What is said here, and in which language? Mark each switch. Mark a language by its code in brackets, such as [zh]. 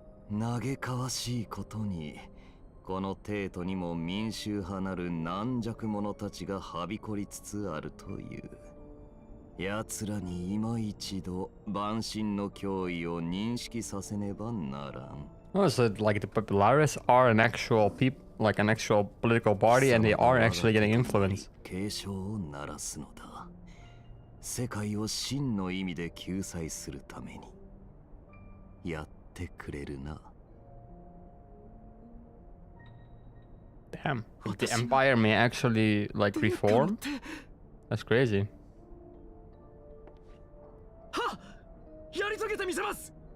[ja] 嘆かわしいことに、この帝都にも民衆派なる軟弱者たちがはびこりつつあるという。奴らに今一度万神の脅威を認識させねばならん。 [en] Oh, so like the Populares are an actual like an actual political party, and they are actually getting influence. [ja] 警鐘を鳴らすのだ。世界を真の意味で救済するためにやってくれるな。 [en] Damn, the Empire may actually like reform. That's crazy. [ja] はっ、やり遂げてみせます。